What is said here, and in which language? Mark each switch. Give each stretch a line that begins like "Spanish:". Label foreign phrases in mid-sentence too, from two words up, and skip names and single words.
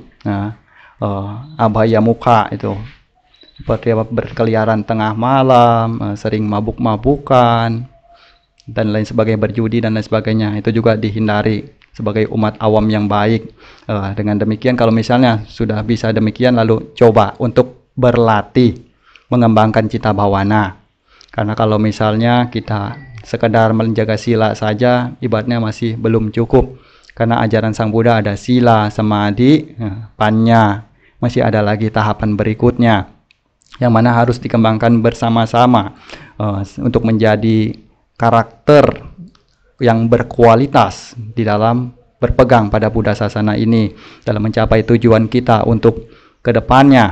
Pali: Abhaya muka
Indonesian: itu seperti berkeliaran tengah malam, sering mabuk-mabukan dan lain sebagainya, berjudi dan lain sebagainya, itu juga dihindari sebagai umat awam yang baik. Dengan demikian kalau misalnya sudah bisa demikian, lalu coba untuk berlatih mengembangkan
Pali: cita bhawana.
Indonesian: Karena kalau misalnya kita sekedar menjaga sila saja, ibaratnya masih belum cukup. Karena ajaran Sang Buddha ada
Pali: sila, samadhi, panya,
Indonesian: masih ada lagi tahapan berikutnya yang mana harus dikembangkan bersama-sama untuk menjadi karakter yang berkualitas di dalam berpegang pada Buddha Sasana ini dalam mencapai tujuan kita untuk kedepannya.